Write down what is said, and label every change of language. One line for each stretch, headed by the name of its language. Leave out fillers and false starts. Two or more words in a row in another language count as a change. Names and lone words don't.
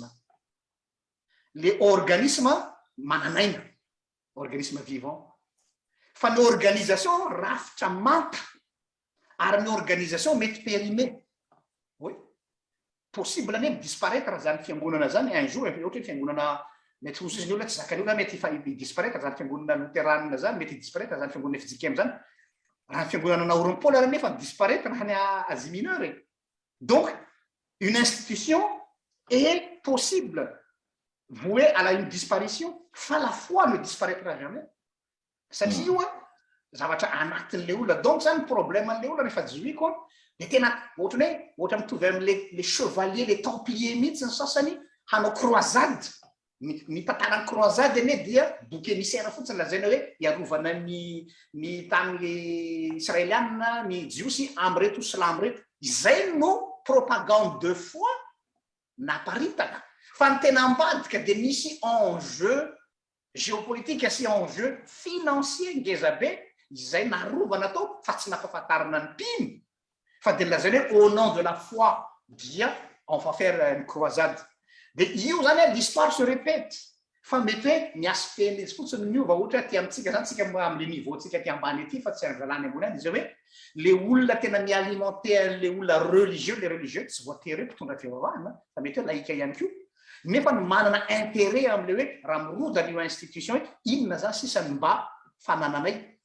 Malagasy: Le organisme mananaina
French: organisme vivant
Malagasy: fa ny organisation rafitra manta ary ny organisation mety périmé. Possible ane disparaître zany fiangonana zany
French: un jour
Malagasy: ohatra fiangonana mety hozy izy ny olona tsy zakany olona mety fa disparaître zany fiangonana luteranina zany mety disparaître zany fiangonana FJKM zany raha fiangonana naorony Paul ary nefa disparaître any Asie mineure.
French: Donc une institution est possible vouée à une disparition fa la foi ne disparaîtra jamais
Malagasy: satria io zavatra anatin'le olona. Donc zany problème an'le olona rehefa jizoiko dia tena ohatrany hoe ohatra mitovy amin'le
French: chevalier les templiers
Malagasy: mihitsy ny sasany hanao croisade ny tantarany croisade ane dia boky émissaire fotsiny lazaina hoe iarovana ny tany israelianina ny jiosy amreto slamo reto. Izay no
French: propagande de foi
Malagasy: naparitaka fa ny tena ambadika dia misy
French: enjeu géopolitique
Malagasy: sy
French: enjeu financier
Malagasy: ngeza be izay narovana tao fa tsy nampahafantarana ny mpino fa dia lazaina hoe
French: au nom de la foi
Malagasy: dia
French: on va faire une croisade.
Malagasy: Dia io zany
French: l'histoire se répète
Malagasy: fa mety hoe ny aspect izy fotsiny miova ohatra aty amintsika zany tsika amin'le niveau tsika aty ambany aty fa tsy anjalany ambony any izy hoe le olona tena mialimenter le olona religieux le religieux tsy voatery hoe mpitondra fivavahana fa mety hoe laïka ihany koa nefa ny manana intérêt amin'le hoe raha mirodana io institution hoe inona zany sisany mba fanananay.